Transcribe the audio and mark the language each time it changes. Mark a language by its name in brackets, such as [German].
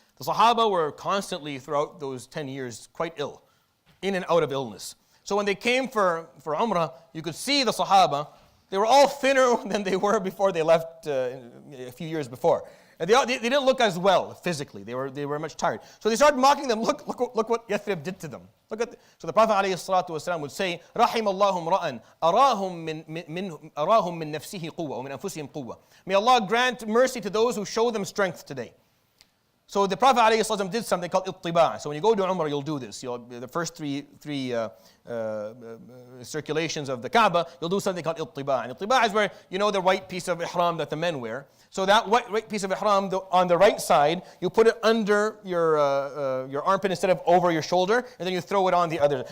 [English] The Sahaba were constantly throughout those 10 years quite ill, in and out of illness. So when they came for Umrah, you could see the Sahaba, they were all thinner than they were before they left a few years before. And they didn't look as well physically. They were much tired. So they started mocking them. Look what Yathrib did to them. So the Prophet ﷺ would say, [Arabic] رَحِمَ اللَّهُ امْرَأً أَرَاهُمْ مِنْ نَفْسِهِ قُوَّةً وَمِنْ أَنفُسِهِمْ قُوَّةً. [English] May Allah grant mercy to those who show them strength today. So the Prophet ﷺ did something called ittiba'. So when you go to Umrah, you'll do this. The first three circulations of the Kaaba, you'll do something called ittiba'. And ittiba' is where, the white piece of ihram that the men wear. So that white piece of ihram, on the right side, you put it under your armpit instead of over your shoulder, and then you throw it on the other.